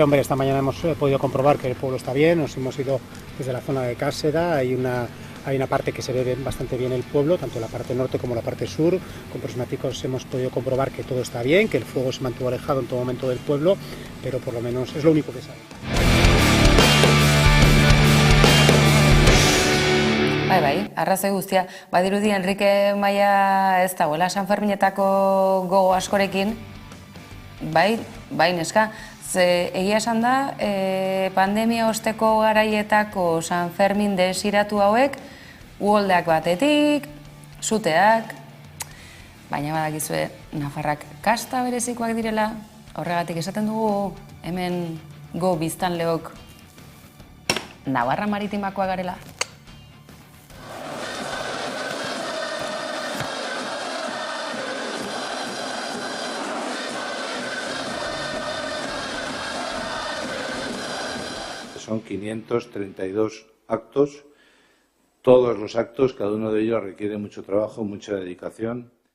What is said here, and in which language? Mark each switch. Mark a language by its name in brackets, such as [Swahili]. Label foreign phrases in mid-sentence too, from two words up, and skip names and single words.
[Spanish] Hombre, esta mañana hemos podido comprobar que el pueblo está bien, nos hemos ido desde la zona de Cáseda, hay una parte que se ve bastante bien el pueblo, tanto la parte norte como la parte sur. Con prismáticos hemos podido comprobar que todo está bien, que el fuego se mantuvo alejado en todo momento del pueblo, pero por lo menos es lo único que sabe. [Basque] Bai, arrazoi guztia. Badirudi Enrique Maia ez dagoela San Ferminetako gogo askorekin, bai neska, ze egia esan da, pandemia osteko garaietako San Fermin desiratu hauek, uholdeak batetik, suteak, baina badakizue Nafarrak kasta berezikoak direla, horregatik esaten dugu hemen go biztanleok Navarra maritimakoa garela. [Spanish] Son 532 actos, todos los actos, cada uno de ellos requiere mucho trabajo, mucha dedicación.